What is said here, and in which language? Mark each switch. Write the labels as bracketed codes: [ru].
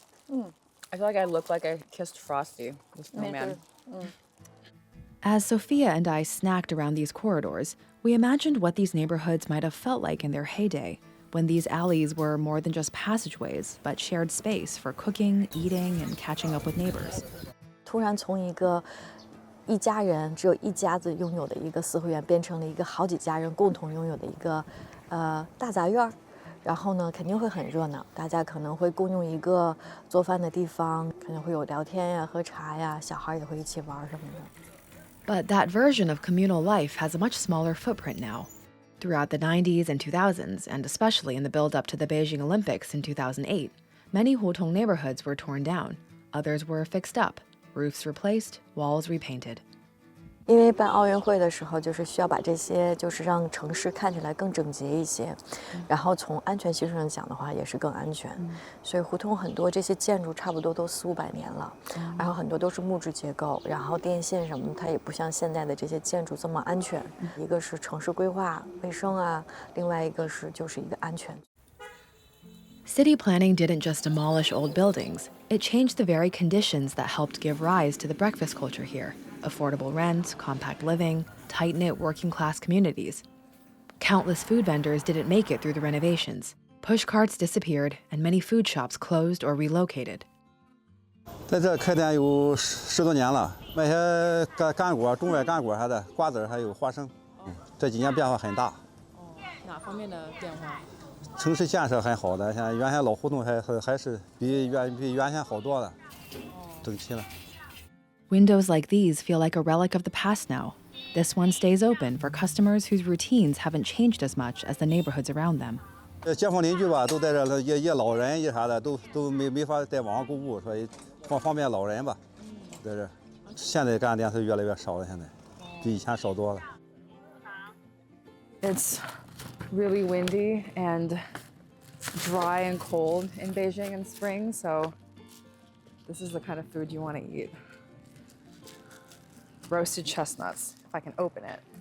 [en] I feel like I look like I kissed Frosty, the snowman. As Sophia and I snacked around these corridors, we imagined what these neighborhoods might have felt like in their heyday, when these alleys were more than just passageways, but shared space for cooking, eating, and catching up with neighbors. [zh] 突然从一家人只有一家子拥有的一个四合院，变成了一个好几家人共同拥有的一个大杂院。然后呢，肯定会很热闹，大家可能会共用一个做饭的地方，可能会有聊天呀、喝茶呀，小孩也会一起玩什么的。 [en] But that version of communal life has a much smaller footprint now. Throughout the 90s and 2000s, and especially in the build-up to the Beijing Olympics in 2008, many hutong neighborhoods were torn down. Others were fixed up, roofs replaced, walls repainted. [zh] 因为办奥运会的时候，就是需要把这些，就是让城市看起来更整洁一些，然后从安全系数上讲的话，也是更安全。所以胡同很多这些建筑差不多都400-500年了，然后很多都是木质结构，然后电线什么的，它也不像现在的这些建筑这么安全。一个是城市规划、卫生啊，另外一个是就是一个安全。 [en] City planning didn't just demolish old buildings, it changed the very conditions that helped give rise to the breakfast culture here. Affordable rent, compact living, tight-knit working-class communities. Countless food vendors didn't make it through the renovations. Push carts disappeared, and many food shops closed or relocated. [zh] 在这开店有10多年了，卖些干果、中外干果啥的，瓜子还有花生。这几年变化很大。哪方面的变化？城市建设很好的，像原先老胡同还是比原先好多了，整齐了。 [en] Windows like these feel like a relic of the past now. This one stays open for customers whose routines haven't changed as much as the neighborhoods around them. [zh] 街坊邻居吧，都在这儿，也老人也啥的，都没法在网上购物，所以方便老人吧，在这儿。现在干店是越来越少了，现在比以前少多了。 [en] It's really windy and dry and cold in Beijing in spring, so this is the kind of food you want to eat. Roasted chestnuts, if I can open it.